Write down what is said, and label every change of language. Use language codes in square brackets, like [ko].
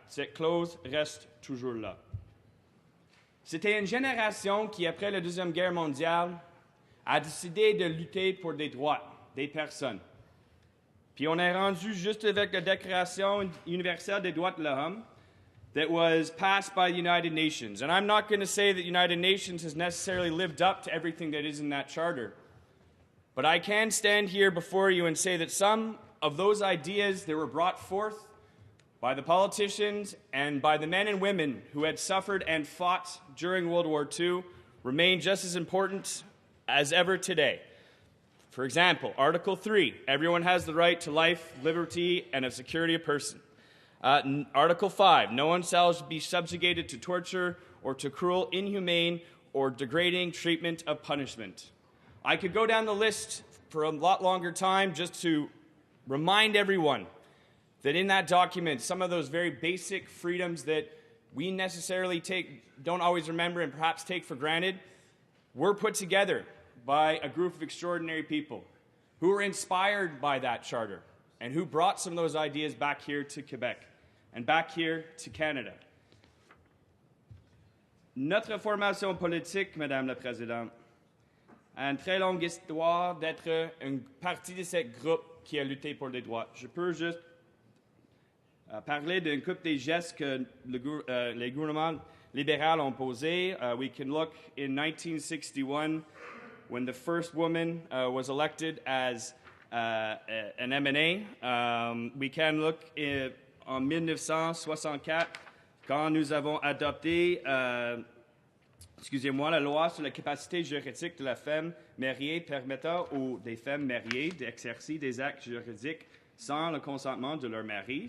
[fr] Cette clause reste toujours là. C'était une génération qui, après la Deuxième Guerre mondiale, a décidé de lutter pour des droits des personnes. Puis on est rendu juste avec la Déclaration universelle des droits de l'homme [en] that was passed by the United Nations. And I'm not going to say that the United Nations has necessarily lived up to everything that is in that charter. But I can stand here before you and say that some of those ideas that were brought forth by the politicians and by the men and women who had suffered and fought during World War II remain just as important as ever today. For example, Article 3, everyone has the right to life, liberty, and of security of person. Article 5, no one shall be subjugated to torture or to cruel, inhumane, or degrading treatment of punishment. I could go down the list for a lot longer time just to remind everyone that in that document, some of those very basic freedoms that we necessarily don't always remember and perhaps take for granted, were put together by a group of extraordinary people who were inspired by that charter and who brought some of those ideas back here to Quebec and back here to Canada. [fr] Notre formation politique, Madame la Présidente, a une très longue histoire d'être une partie de ce groupe qui a lutté pour les droits. Je peux juste parler d'une couple des gestes que les gouvernements libéraux ont posés. [en] We can look in 1961 when the first woman was elected as an MNA. We can look [fr] en 1964 quand nous avons adopté la loi sur la capacité juridique de la femme mariée permettant aux des femmes mariées d'exercer des actes juridiques sans le consentement de leur mari.